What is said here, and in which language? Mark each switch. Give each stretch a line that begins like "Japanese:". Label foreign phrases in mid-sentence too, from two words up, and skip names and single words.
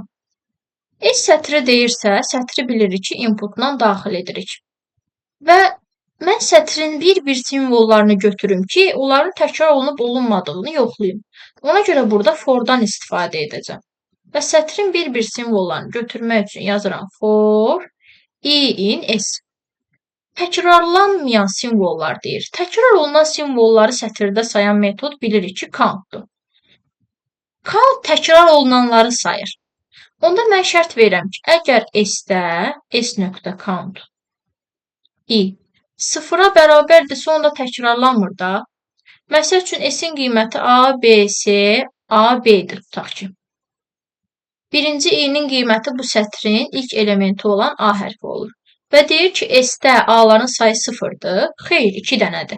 Azerbaijani: S sətri deyirsə, sətri bilirik ki, inputla daxil edirik. Və mən sətrin bir-bir simvollarını götürüm ki, onların təkrar olunub olunmadığını yoxlayım. Ona görə burada for-dan istifadə edəcəm. Və sətrin bir-bir simvollarını götürmək üçün yazıram
English: for i in S.
Azerbaijani: Təkrarlanmayan simvollar deyir. Təkrar olunan simvolları sətirdə sayan metod bilirik ki, countdur. Count təkrar olunanları sayır. Onda mən şərt verirəm ki, əgər s-də s.count i 0-a bərabərdirsə, onda təkrarlanmır da. Məsəl üçün, s-in qiyməti a, b, c, a, b-dir, tutaq ki. Birinci i-nin qiyməti bu sətrin ilk elementi olan a hərfi olur. Və deyir ki, S-də A-ların sayı 0-dır. Xeyr, 2 dənədir.